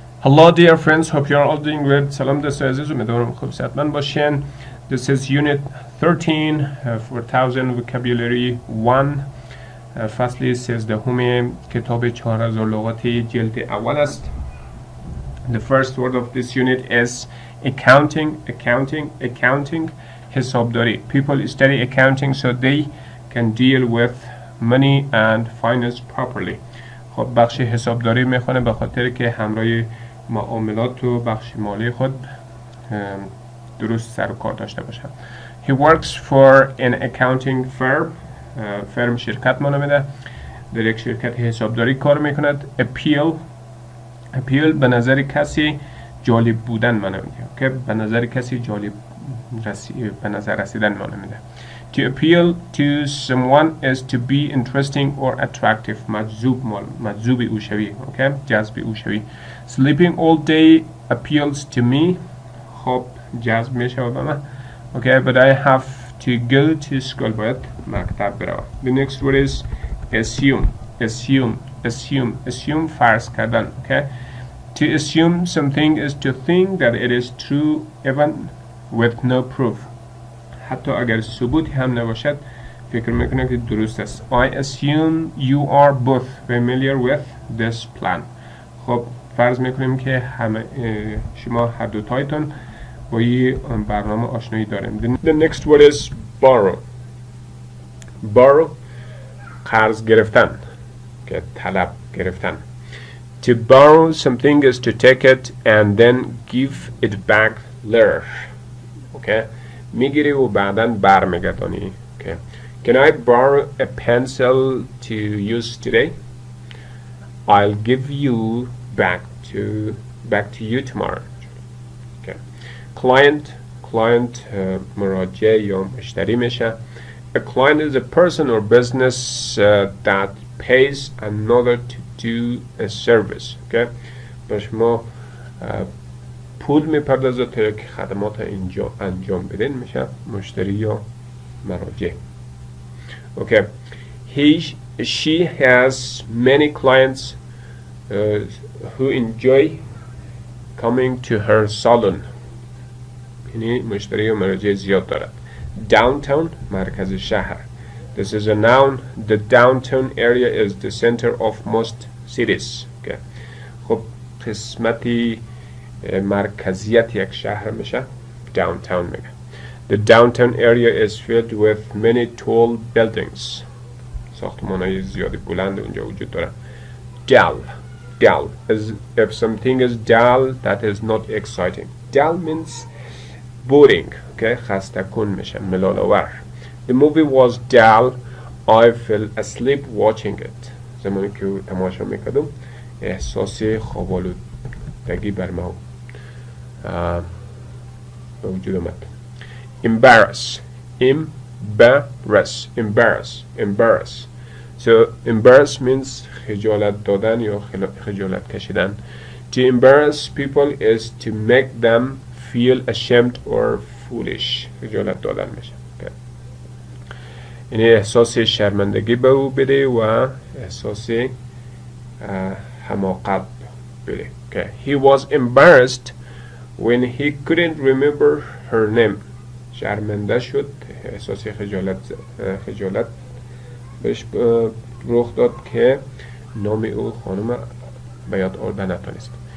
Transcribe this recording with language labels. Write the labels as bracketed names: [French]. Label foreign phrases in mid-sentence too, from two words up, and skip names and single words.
[English] Hello dear friends, hope you are all doing good. [Persian] سلام دوستان عزیز، امیدوارم خوب صحتمند باشین. [English] This is unit 13 for 1000 vocabulary 1 [Persian] فصل 13 کتاب 4000 لغات جلد اول است. [English] The first word of this unit is accounting. [Persian] حسابداری. [English] People study accounting so they can deal with money and finance properly. [Persian] خب بخش حسابداری میخونه به خاطر که همراه معاملات و بخش مالی خود درست سر و کار داشته باشن. [English] He works for an accounting firm. [Persian] فرم شرکت مانو میده، در یک شرکت حسابداری کار میکند. appeal به نظر کسی جالب بودن مانو میده، که به نظر کسی جالب به نظر رسیدن مانو میده. [English] To appeal to someone is to be interesting or attractive. [Persian] مجذوب او شوی، okay؟ جذب او شوی. [English] Sleeping all day appeals to me. [Persian] خب جذب میشه به من. [English] Okay, but I have to go to school. [Persian] باید مکتب بروم. [English] The next word is assume [Persian] فرض کردن. [English] Okay? To assume something is to think that it is true even with no proof. [Persian] حتی اگر ثبوتی هم نباشد فکر میکنم که درست است. [English] I assume you are both familiar with this plan. [Persian] خب فرض میکنیم که شما هر دوتایتون با این برنامه آشنایی داریم. [English] The next word is borrow [Persian] قرض گرفتن، که طلب گرفتن. [English] To borrow something is to take it and then give it back later. Okay? [Persian] میگیری و بعداً برمیگردانی. [English] Okay. Can I borrow a pencil to use today? I'll give you back to you tomorrow. Okay. Client [Persian] مراجع یا مشتری میشه. [English] A client is a person or business that pays another to do a service. Okay. [Persian] باش ما پول میپردازه تا یک خدمات انجام بدین میشه مشتری یا مراجع. [English] Okay. She has many clients who enjoy coming to her salon. [Persian] یعنی مشتری و مراجع زیاد دارد. Downtown مرکز شهر. [English] This is a noun. The downtown area is the center of most cities. [Persian] Okay. خب قسمتی مرکزیت یک شهر میشه downtown میگه. [English] The downtown area is filled with many tall buildings. [Persian] ساختمان‌های زیادی بلند اونجا وجود داره. [English] Dull is if something is dull that is not exciting. Dull means boring. Okay, [Persian] خسته کن میشه، ملال آور. [English] The movie was dull. I fell asleep watching it. [Persian] زمانی که تماشا میکردم احساس خواب‌آلودگی بر ما به وجود آمد. [English] Embarrass. So embarrass means [Persian] خجالت دادن یا خجالت کشیدن. [English] To embarrass people is to make them feel ashamed or foolish. [Persian] خجالت دادن میشه. Okay. یعنی احساس شرمندگی به او بده و احساس حماقت بده. [English] Okay. He was embarrassed when he couldn't remember her name. [Persian] شرمنده شد، احساس خجالت بهش رخ داد که نام او خانم به یاد آوردن نتونست.